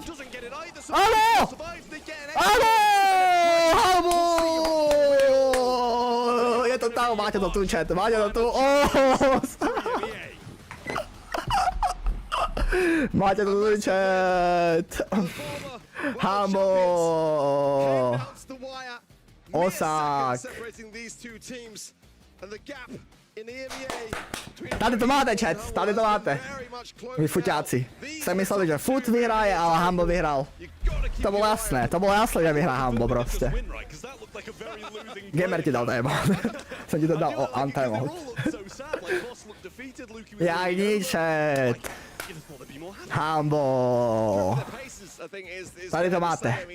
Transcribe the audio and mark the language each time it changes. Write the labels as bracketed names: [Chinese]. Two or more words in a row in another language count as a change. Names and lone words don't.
[Slovak] Áno! Humble! Je to tam, máte to tu, chat, Máte to tu, chat. Humble! Osák! [Czech] Tady to máte, chat, Vy fuťáci. Jste mysleli, že Foot vyhraje, ale Humble vyhral. [Slovak] To bolo jasné, že vyhrá Humble proste. Gamer ti dal tému. Som ti to dal o Antemu. [Czech] Jak nič, chat. Humble. Tady to máte.